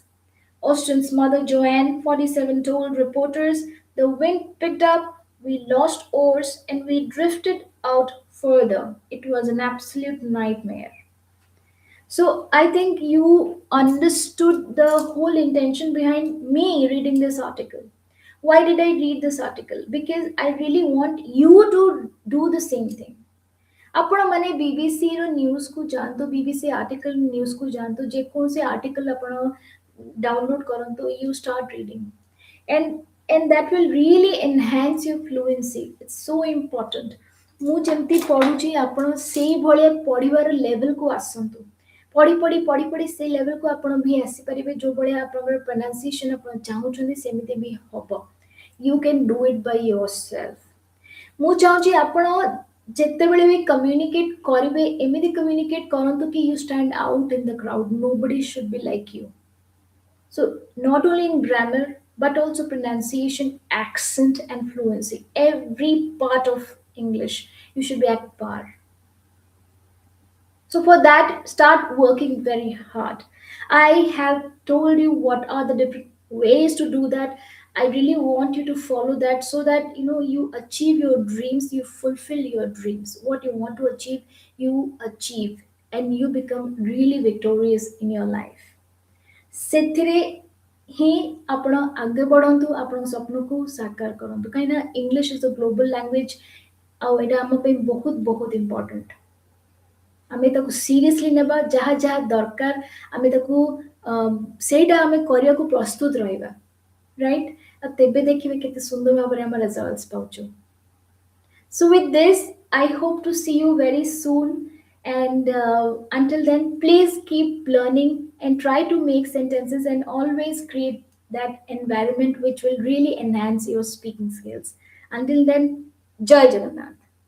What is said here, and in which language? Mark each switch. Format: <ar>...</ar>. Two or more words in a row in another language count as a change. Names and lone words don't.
<en>Austin's mother, Joanne, 47, told reporters, the wind picked up, we lost oars, and we drifted out further. It was an absolute nightmare. So I think you understood the whole intention behind me reading this article. Why did I read this article? Because I really want you to do the same thing.</en> <or>ଆପଣ ମାନେ ବିବିସିର ନ୍ୟୁଜ୍କୁ ଯାଆନ୍ତୁ ବିବିସି ଆର୍ଟିକଲ ନ୍ୟୁଜ୍କୁ ଯାଆନ୍ତୁ ଯେକୌଣସି ଆର୍ଟିକଲ ଆପଣ ଡାଉନଲୋଡ୍ କରନ୍ତୁ</or> <en>you start reading and that will really enhance your fluency. It's so important.</en> <or>ମୁଁ ଯେମିତି ପଢୁଛି ଆପଣ ସେଇଭଳିଆ ପଢିବାର ଲେଭେଲକୁ ଆସନ୍ତୁ ପଢି ପଢି ପଢି ପଢି ସେଇ ଲେଭେଲକୁ ଆପଣ ବି ଆସିପାରିବେ ଯୋଉ ଭଳିଆ ଆପଣଙ୍କର pronunciation ଆପଣ ଚାହୁଁଛନ୍ତି ସେମିତି ବି ହବ.</or> <en>You can do it by yourself.</en> <or>ମୁଁ ଚାହୁଁଛି ଆପଣ ଯେତେବେଳେ ବି କମ୍ୟୁନିକେଟ୍ କରିବେ ଏମିତି କମ୍ୟୁନିକେଟ୍ କରନ୍ତୁ କି</or> <en>you stand out in the crowd. Nobody should be like you. So, not only in grammar, but also pronunciation, accent, and fluency. Every part of English, you should be at par. So, for that, start working very hard. I have told you what are the different ways to do that. I really want you to follow that so that you achieve your dreams, you fulfill your dreams. What you want to achieve, you achieve, and you become really victorious in your life.</en> <or>ସେଥିରେ ହିଁ ଆପଣ ଆଗେ ବଢ଼ନ୍ତୁ ଆପଣଙ୍କ ସ୍ୱପ୍ନକୁ ସାକାର କରନ୍ତୁ କାହିଁକିନା</or> <en>English is the global language</en> <or>ଆଉ ଏଇଟା ଆମ ପାଇଁ ବହୁତ ବହୁତ ଇମ୍ପୋର୍ଟାଣ୍ଟ ଆମେ ତାକୁ ସିରିୟସଲି ନେବା ଯାହା ଯାହା ଦରକାର ଆମେ ତାକୁ ସେଇଟା ଆମେ କରିବାକୁ ପ୍ରସ୍ତୁତ ରହିବା ରାଇଟ୍ ଆଉ ତେବେ ଦେଖିବେ କେତେ ସୁନ୍ଦର ଭାବରେ ଆମେ ରେଜଲ୍ଟସ୍ ପାଉଛୁ</or> <en>so, with this, I hope to see you very soon. And until then, please keep learning and try to make sentences and always create that environment which will really enhance your speaking skills. Until then,</en> <or>ଜୟ ଜଗନ୍ନାଥ.</or>